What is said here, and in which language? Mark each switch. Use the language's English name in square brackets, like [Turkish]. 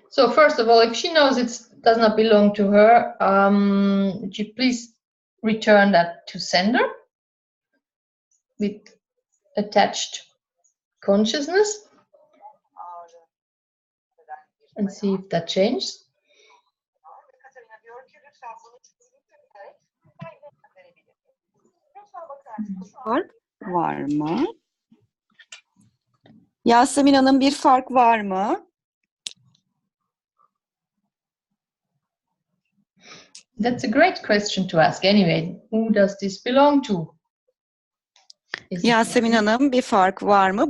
[English] So first of all, if she knows it does not belong to her, would you please return that to sender with attached consciousness and see if that changes? [Turkish] Katarina diyor ki lütfen bunu çözümleyerek kaydına verebilir. Lütfen bakar mısınız? Fark var mı? Yasemin Hanım bir fark var mı? [English] That's a great question to ask anyway. Who does this belong to? [Turkish] Yasemin Hanım bir fark var mı?